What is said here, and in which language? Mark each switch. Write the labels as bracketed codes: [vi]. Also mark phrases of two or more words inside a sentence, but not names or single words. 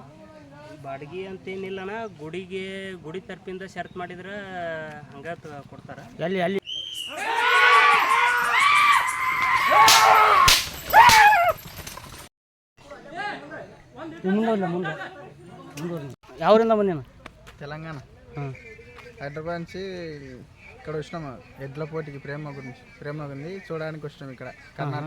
[kn] ಬಾಡಿಗೆ ಅಂತೇನಿಲ್ಲಣ್ಣ, ಗುಡಿ ತರಪಿಂದ ಶರ್ತ್ ಮಾಡಿದ್ರೆ ಹಂಗೆ ಕೊಡ್ತಾರೆ. ಎಲ್ಲಿ ಅಲ್ಲಿ ಮುಂದೆ ಯಾವರಿಂದ ಬಂದೇನ? [te] తెలంగాణ. హైదరాబాద్ నుంచి ఇక్కడ వచ్చినాం. ఎడ్ల పోటీకి ప్రేమ ఉంది చూడడానికి వచ్చినాం ఇక్కడ కర్ణాటక.